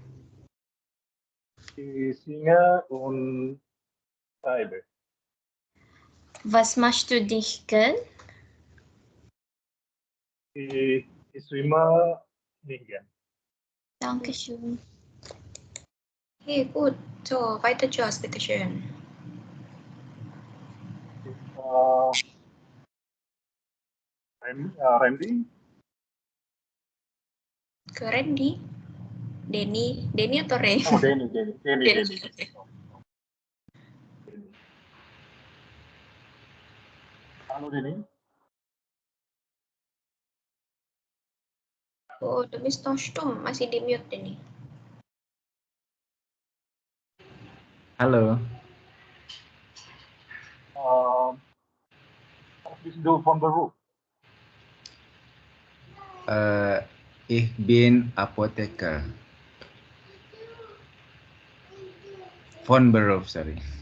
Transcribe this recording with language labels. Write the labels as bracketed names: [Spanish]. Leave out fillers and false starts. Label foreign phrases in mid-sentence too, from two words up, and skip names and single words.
[German] Ich singe und schreibe. Was machst du nicht gern? Ich schwimme nicht gern. Dankeschön. Okay, gut. So, weiter Josh, bitte schön. [Indonesian] Randy? Ke Randy. Denny atau Ray? Oh, Denny. Halo Denny. Oh, demi Stoshtum, masih di mute Denny. [German] Halo, Was bist du von Beruf? ich bin Apotheker. Von Beruf, sorry.